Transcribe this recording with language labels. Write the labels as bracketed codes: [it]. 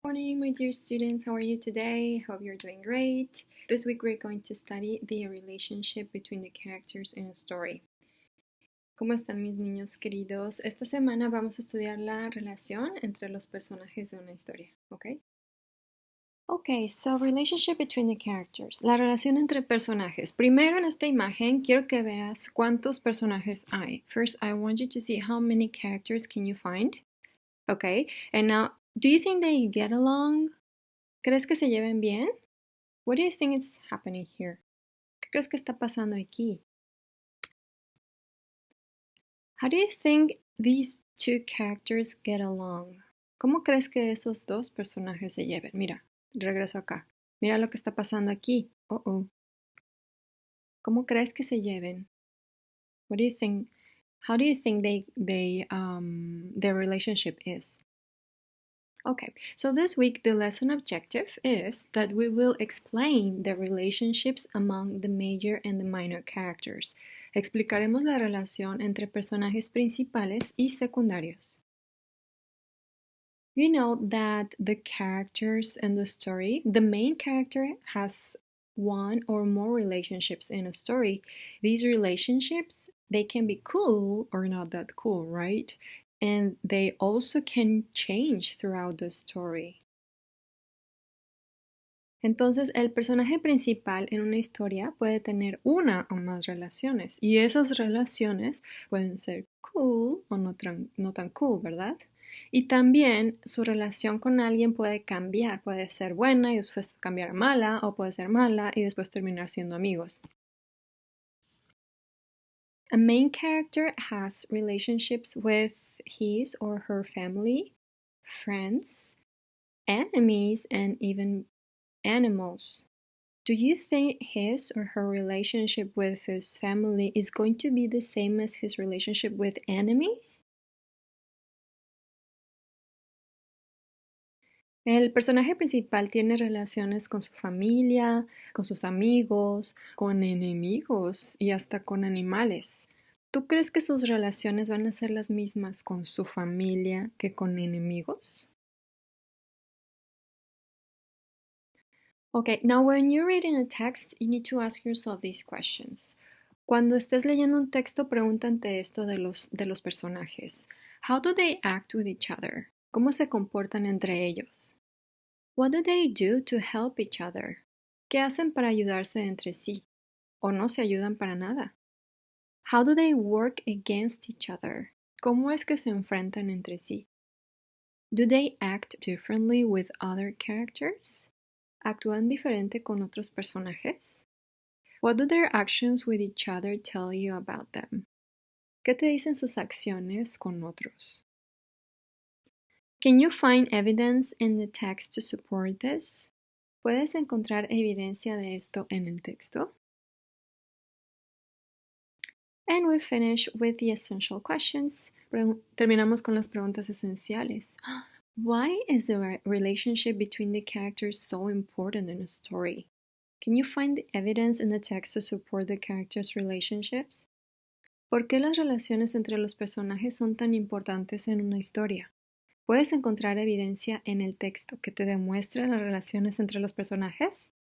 [en] morning, my dear students. How are you today? Hope you're doing great. This week we're going to study the relationship between the characters in a story. [es] ¿Cómo están mis niños queridos? Esta semana vamos a estudiar la relación entre los personajes de una historia, ¿ok? [en] Okay, so relationship between the characters. [es] La relación entre personajes. Primero en esta imagen quiero que veas cuántos personajes hay. [en] First, I want you to see how many characters can you find. Okay, and now, do you think they get along? [es] ¿Crees que se lleven bien? [en] What do you think is happening here? [es] ¿Qué crees que está pasando aquí? [en] How do you think these two characters get along? [es] ¿Cómo crees que esos dos personajes se lleven? Mira, regreso acá. Mira lo que está pasando aquí. ¿Cómo crees que se lleven? [en] What do you think? How do you think their relationship is? Okay, so this week the lesson objective is that we will explain the relationships among the major and the minor characters. [es] Explicaremos la relación entre personajes principales y secundarios. [en] You know that the characters in the story, the main character has one or more relationships in a story. These relationships, they can be cool or not that cool, right? And they also can change throughout the story. [es] Entonces, el personaje principal en una historia puede tener una o más relaciones y esas relaciones pueden ser cool o no tan cool, ¿verdad? Y también su relación con alguien puede cambiar, puede ser buena y después cambiar a mala o puede ser mala y después terminar siendo amigos. [en] A main character has relationships with his or her family, friends, enemies, and even animals. Do you think his or her relationship with his family is going to be the same as his relationship with enemies? [es] El personaje principal tiene relaciones con su familia, con sus amigos, con enemigos y hasta con animales. ¿Tú crees que sus relaciones van a ser las mismas con su familia que con enemigos? [en] Okay, now when you're reading a text, you need to ask yourself these questions. [es] Cuando estés leyendo un texto, pregúntate esto de los personajes. [en] How do they act with each other? [es] ¿Cómo se comportan entre ellos? [en] What do they do to help each other? [es] ¿Qué hacen para ayudarse entre sí? ¿O no se ayudan para nada? [en] How do they work against each other? [es] ¿Cómo es que se enfrentan entre sí? [en] Do they act differently with other characters? [es] ¿Actúan diferente con otros personajes? [en] What do their actions with each other tell you about them? [es] ¿Qué te dicen sus acciones con otros? [en] Can you find evidence in the text to support this? [es] ¿Puedes encontrar evidencia de esto en el texto? [en] And we finish with the essential questions. [es] Terminamos con las preguntas esenciales. [en] Why is the relationship between the characters so important in a story? Can you find the evidence in the text to support the characters' relationships? [es] ¿Por qué las relaciones entre los personajes son tan importantes en una historia? ¿Puedes encontrar evidencia en el texto que te demuestre las relaciones entre los personajes?